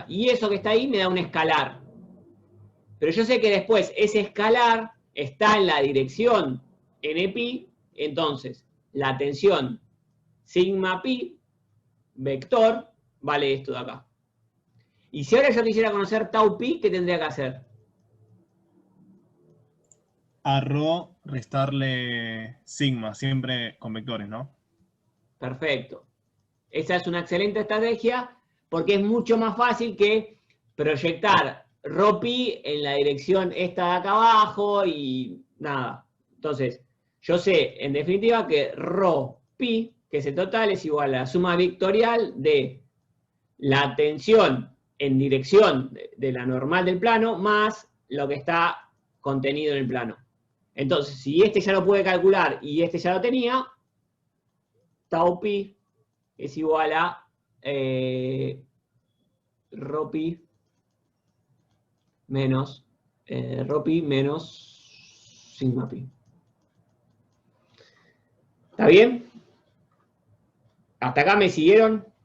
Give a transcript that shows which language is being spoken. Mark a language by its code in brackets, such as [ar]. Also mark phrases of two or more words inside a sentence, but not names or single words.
[es] Y eso que está ahí me da un escalar. Pero yo sé que después ese escalar está en la dirección n pi, entonces la tensión sigma pi vector vale esto de acá. Y si ahora yo quisiera conocer tau pi, ¿qué tendría que hacer? A Rho restarle sigma, siempre con vectores, ¿no? Perfecto. Esa es una excelente estrategia porque es mucho más fácil que proyectar Rho pi en la dirección esta de acá abajo y nada. Entonces, yo sé en definitiva que Rho pi, que es el total, es igual a la suma vectorial de la tensión en dirección de la normal del plano más lo que está contenido en el plano. Entonces, si este ya lo pude calcular y este ya lo tenía, tau pi es igual a Rho pi menos sigma pi. ¿Está bien? ¿Hasta acá me siguieron?